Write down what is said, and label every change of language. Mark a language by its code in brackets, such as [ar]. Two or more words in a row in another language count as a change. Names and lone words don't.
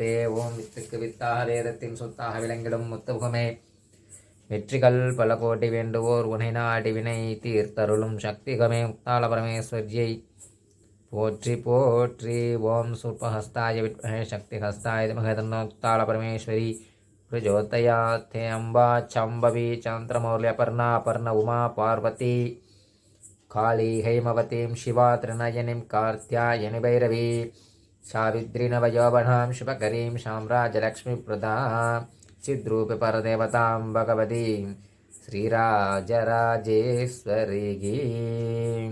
[ta] ஓம் வித்துக்கு வித்தாக வேதத்தின் சொத்தாக விளங்கிடும் முத்துமுகமே வெற்றிகள் பல கோட்டி வேண்டுவோர் உனை நாடி வினை தீர்த்தருளும் சக்திகமே முக்தாள பரமேஸ்வரியை போற்றி போற்றி. [sa] ॐ शूर्पहस्ताय विद्महे शक्तिहस्ताय धीमहि तन्नो ताळपरमेश्वरी प्रचोदयात्. हे अम्बा शाम्भवि चन्द्रमौल्यपर्णा पर्ण उमा पार्वति काली हैमवतीं शिवा त्रिनयनीं कार्त्यायनि भैरवी सावित्री नवयौवनां शुभकरीं साम्राज्यलक्ष्मीप्रदां सिद्रूपि परदेवतां भगवतीं श्रीराजराजेश्वरीं.